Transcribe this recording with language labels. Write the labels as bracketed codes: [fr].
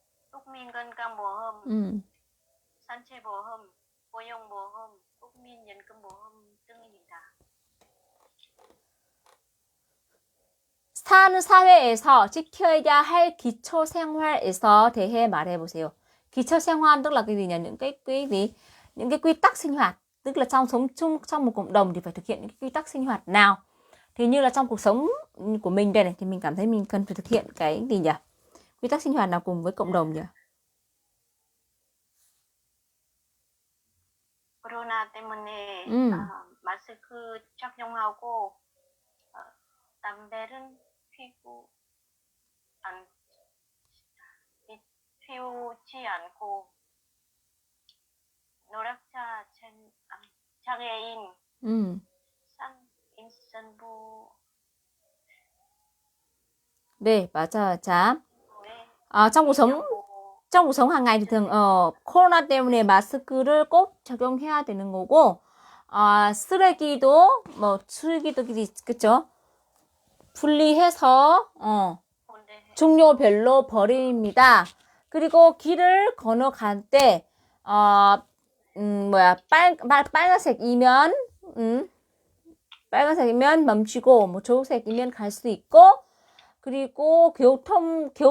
[ko] 국민건강보험, 산재보험, 고용보험, 국민연금보험 등입니다. 사는 사회에서 지켜야 할 기초생활에서 대해 말해보세요. [vi] 기초생활 tức là cái gì nhỉ? Những cái quy tắc sinh hoạt, tức là trong sống chung trong một cộng đồng thì phải thực hiện những cái quy tắc sinh hoạt nào. Thì như là trong cuộc sống của mình đây này thì mình cảm thấy mình cần phải thực hiện cái gì nhỉ? Quy tắc sinh hoạt nào cùng với cộng đồng nhỉ? [ko] 코로나 때문에 마스크 착용하고 담배를 피우지 않고 노약자 장애인 임산부 네, 맞아요. 자, [vi] trong cuộc sống hàng ngày thì thường [ko] 코로나 때문에 마스크를 꼭 적용해야 되는 거고 쓰레기도 그쵸? 분리해서 종류별로 버립니다. 그리고 길을 건너갈 때 빨간색이면 멈추고 뭐 초록색이면 갈 수 있고 그리고 교통을